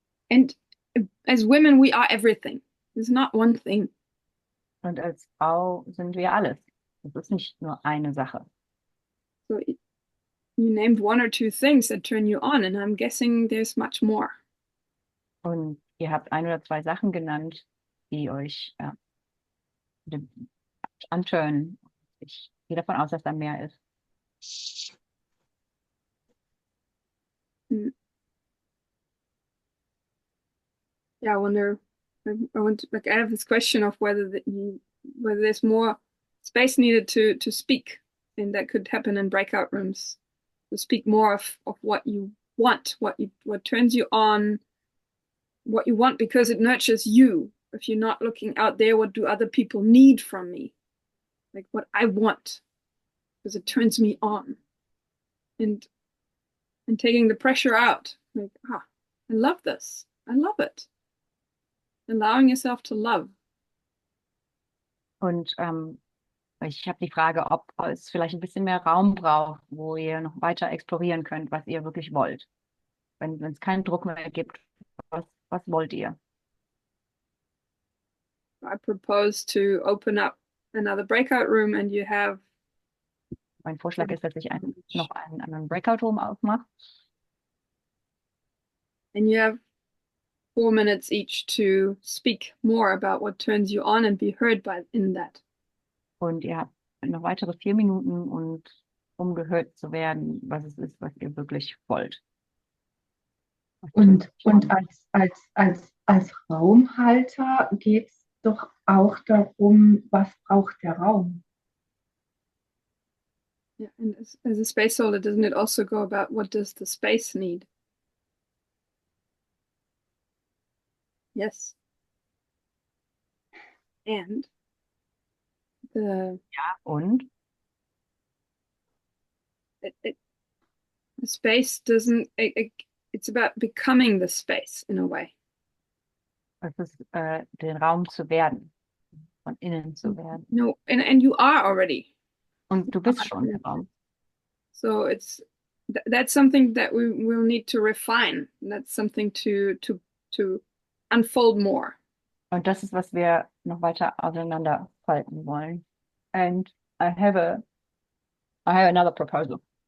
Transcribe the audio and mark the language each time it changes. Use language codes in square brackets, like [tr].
[en] And as women, we are everything. It's not one thing. [de] Und als Frau sind wir alles. Es ist nicht nur eine Sache. [en] So you named one or two things that turn you on, and I'm guessing there's much more. [de] Und ihr habt ein oder zwei Sachen genannt, die euch antören. Ich gehe davon aus, dass da mehr ist. [en] Yeah, I wonder. I have this question of whether there's more space needed to speak, and that could happen in breakout rooms. To speak more of what you want, what turns you on, what you want, because it nurtures you. If you're not looking out there, what do other people need from me? Like what I want, because it turns me on. And taking the pressure out. Like, I love this. I love it. Allowing yourself to love. [de] Und ich habe die Frage, ob es vielleicht ein bisschen mehr Raum braucht, wo ihr noch weiter explorieren könnt, was ihr wirklich wollt. Wenn es keinen Druck mehr gibt, was wollt ihr? [en] I propose to open up another breakout room and you have. [de] Mein Vorschlag ist, dass ich noch einen anderen Breakout Room aufmache. [en] And you have 4 minutes each to speak more about what turns you on and be heard in that. [de] Und ihr habt noch weitere 4 Minuten, um gehört zu werden, was es ist, was ihr wirklich wollt. Und als als Raumhalter geht es doch auch darum, was braucht der Raum? [en] Yeah, and as a space holder, doesn't it also go about what does the space need? Yes. And the [de] Und [en] the space doesn't, it's about becoming the space in a way. [de] es ist, den Raum zu werden, von innen zu werden. [en] No, and you are already. [de] Und du bist schon der Raum. [en] So that's something that we will need to refine. That's something to unfold more. [de] Und das ist, was wir noch weiter auseinanderfalten wollen. [en] And I have another proposal.